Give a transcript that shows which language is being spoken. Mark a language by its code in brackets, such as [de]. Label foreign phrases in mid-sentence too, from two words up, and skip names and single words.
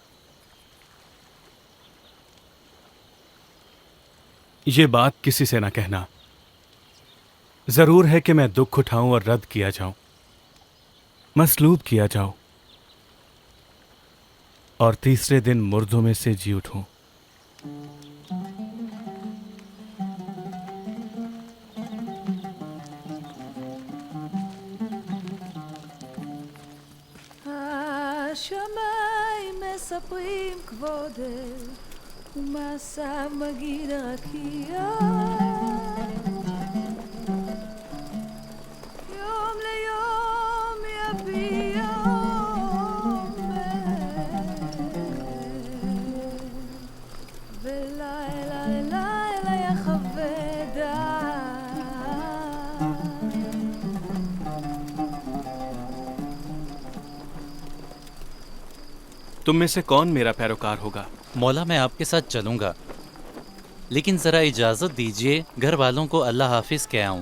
[hi] ये बात किसी से ना कहना। जरूर है कि मैं दुख उठाऊं और रद्द किया जाऊं, मसलूब किया जाऊं और तीसरे दिन मुर्दों में से जी उठूं। [he] השמיים מספרים כבודך ומעשיו מגיד רקיע יום ליום יביע ולילה ללילה יחווה דעת [hi] तुम में से कौन मेरा पैरोकार होगा? मौला मैं आपके साथ चलूंगा, लेकिन जरा इजाजत दीजिए घर वालों को अल्लाह हाफिज कह आऊं।